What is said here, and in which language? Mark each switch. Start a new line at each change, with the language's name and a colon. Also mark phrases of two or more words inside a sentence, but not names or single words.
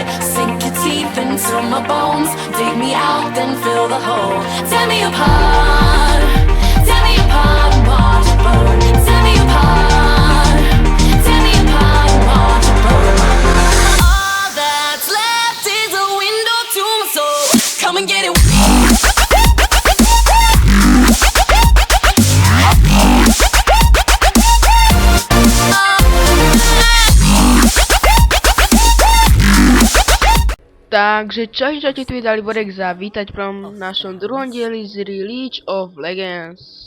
English: Sink your teeth into my bones, dig me out, then fill the hole. Tear me apart, and watch it burn. Tear me apart, and watch it burn. All that's left is a window to my soul. Come and get it.
Slovak: Takže čaute, tu je Daliborek a vítať v našom druhom dieli z League of Legends.